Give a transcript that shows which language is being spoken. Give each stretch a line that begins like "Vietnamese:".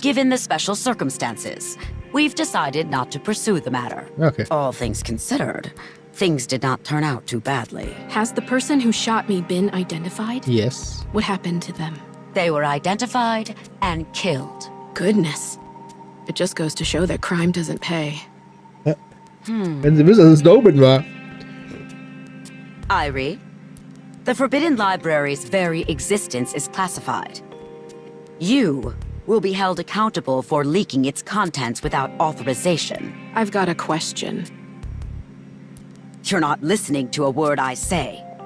English: Given the special circumstances, we've decided not to pursue the matter. Okay. All things considered, things did not turn out too badly. Has the person who shot me been identified? Yes. What happened to them? They were identified and killed. Goodness. It just goes to show that crime doesn't pay.
German: Wenn sie wissen, dass es Snowman war.
English: Irie, the Forbidden Library's very existence is classified. You will be held accountable for leaking its contents without authorization. I've got a question. You're not listening to a word I say.